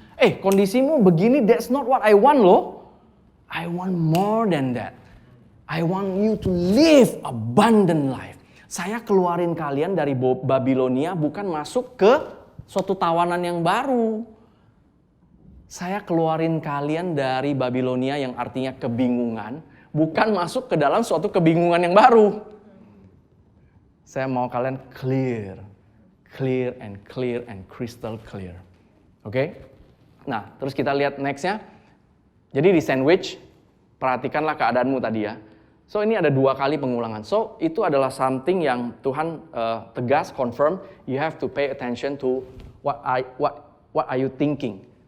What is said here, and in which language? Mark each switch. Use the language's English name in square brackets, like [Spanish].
[Indonesian] Kondisimu begini, [English] that's not what I want loh. I want more than that. I want you to live abundant life. [Indonesian] Saya keluarin kalian dari Babilonia bukan masuk ke suatu tawanan yang baru. Saya keluarin kalian dari Babilonia yang artinya kebingungan, bukan masuk ke dalam suatu kebingungan yang baru. Saya mau kalian [English] clear and crystal clear. [Indonesian] Oke? Nah, terus kita lihat next-nya. Jadi di sandwich, perhatikanlah keadaanmu tadi ya. So ini ada 2 kali pengulangan. So itu adalah something yang Tuhan tegas, confirm. [English] You have to pay attention to what are you thinking.